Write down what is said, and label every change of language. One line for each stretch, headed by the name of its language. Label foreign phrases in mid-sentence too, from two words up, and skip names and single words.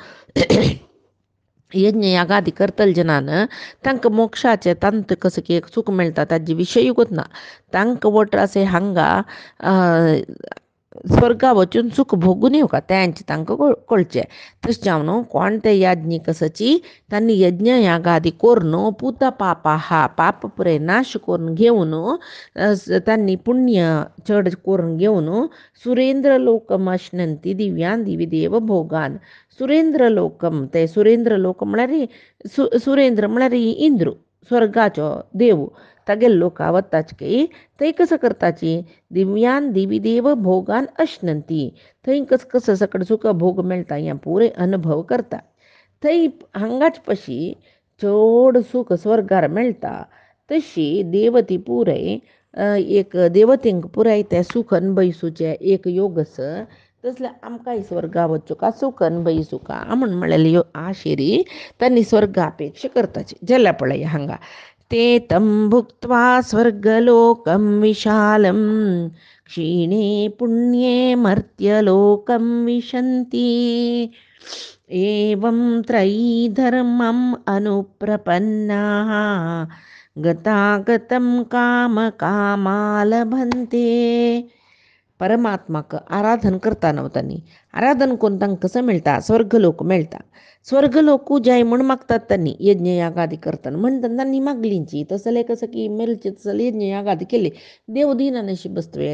Konkani: यज्ञ यागादी करतले जनान तांकां मोक्षाचें तांत कसं की सुख मेळटा ताजे विशय ना तांकां वट असे हांगा स्वर्गा वचून सुख भोगून येवका तेंचे तांकां कळचें तशें जावन कोण ते याज्ञिक आसाची तांणी यज्ञ यागादी करून पुता पापा हा पाप पुरे नाश करून घेवन तांणी पुण्य चड करून घेवन
Sanskrit: सुरेंद्र लोकम अश्नंती दिव्यान दिवी देव भोगान सुरेंद्र लोकम
Konkani: ते सुरेंद्र लोक म्हळ्यार सुरेंद्र म्हळ्यार इंद्र स्वर्गाचो देव तागेले लोका वताचे थंय कसं करताची
Sanskrit: दिव्यान दिवी देव भोगान अश्नंती
Konkani: थंय कसं सकड सुख भोग मेळटा हें पुरे अनुभव करता थंय हांगाच पशी चड सुख स्वर्गार मेळटा तशी देवती पुरे एक देवतेंक पुराय तें सुख अनुभविसूचें एक योग आसा तसल्यार आमकांय स्वर्गा वचूं सुख अनुभविसूं का म्हूण म्हळ्यार आशेरी तांणी स्वर्गा अपेक्षा करताची जाल्यार पळय हांगा
Sanskrit: ते तं भुक्त्वा स्वर्गलोकं विशालं क्षीणे पुण्ये मर्त्यलोकं विशन्ति एवं त्रयी धर्मम् अनुप्रपन्नाः गतागतं कामकामा लभन्ते
Konkani: परमात्माक आराधन करता नवतांनी आराधन करून तांकां कसं मेळटा स्वर्गलोक मेळटा स्वर्गलोकू जाय म्हूण मागतात तांणी यज्ञ यागादी करतना म्हणटा तांणी मागलींची तसले कसं की मेलचे तसले यज्ञ यागादी केले देव दिना नशीब बसतवे